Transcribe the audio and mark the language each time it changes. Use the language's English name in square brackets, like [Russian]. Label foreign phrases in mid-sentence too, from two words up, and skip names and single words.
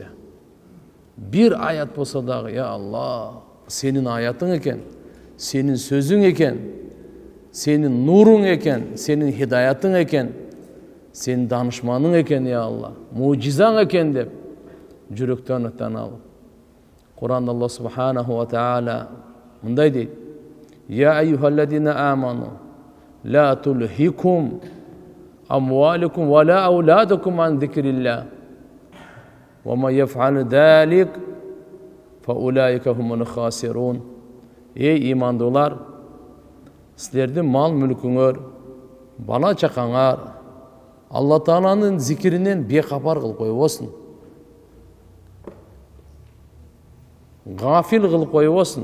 [Kyrgyz] Бир аят болсо дагы, [Arabic] يا الله, [Kyrgyz] сенин аятың экен, сенин сөзүң экен, сенин нуруң экен, сенин хидаятың экен, сенин данышманың экен, [Arabic] يا الله, [Kyrgyz] мужизаң экен деп жүрөктөн алып. Кур'анда [Arabic] الله سبحانه وتعالى [Kyrgyz] мындай дейт: [Arabic] يا أيها الذين آمنوا لا تلهكم أموالكم ولا أولادكم عن ذكر الله. وما يفعل ذلك فأولئك هم الخاسرون. [Kyrgyz] Ey имандуулар, силердин мал мүлкүңөр, бала чакаңар Алла Тааланын зикиринен бейкапар кылып койбосун. Гафил кылып койбосун.